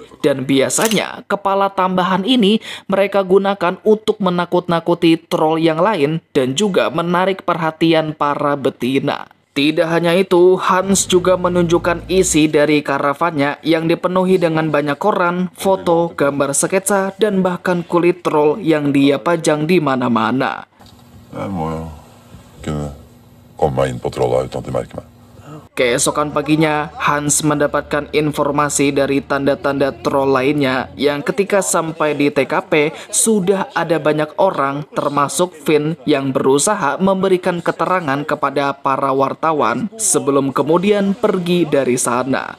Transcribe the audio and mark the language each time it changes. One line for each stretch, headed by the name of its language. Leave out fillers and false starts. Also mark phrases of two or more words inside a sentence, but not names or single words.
Indonesian: Dan biasanya kepala tambahan ini mereka gunakan untuk menakut-nakuti troll yang lain dan juga menarik perhatian para betina. Tidak hanya itu, Hans juga menunjukkan isi dari karavannya yang dipenuhi dengan banyak koran, foto, gambar sketsa, dan bahkan kulit troll yang dia pajang di mana-mana.
Norwegian: Jeg må jo kunne komme meg inn på trolla uten at de merker meg.
Indonesian: Keesokan paginya, Hans mendapatkan informasi dari tanda-tanda troll lainnya yang ketika sampai di TKP sudah ada banyak orang termasuk Finn yang berusaha memberikan keterangan kepada para wartawan sebelum kemudian pergi dari sana.